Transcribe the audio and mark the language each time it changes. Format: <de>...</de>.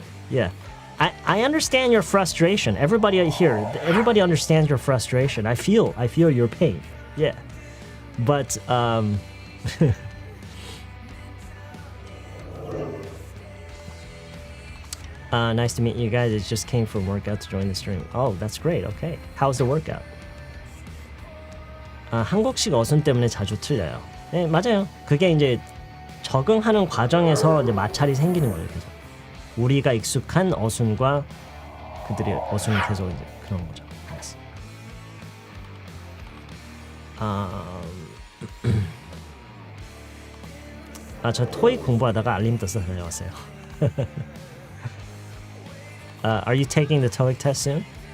<en>Yeah. I understand your frustration. Everybody understands your frustration. I feel your pain. Yeah. But nice to meet you guys. It just came from workout to join the stream. Oh, that's great. Okay. How's the workout?</en> <ko>한국식 어순 때문에 자주 틀려요. 네, 맞아요. 그게 이제 적응하는 과정에서 이제 마찰이 생기는 거예요. 그래서 우리가 익숙한 어순과 그들의 어순이 계속 이제 그런 거죠. 저 토익 공부하다가 알림 떠서 달려왔어요.</ko> <en>Are you taking the TOEIC test soon?</en>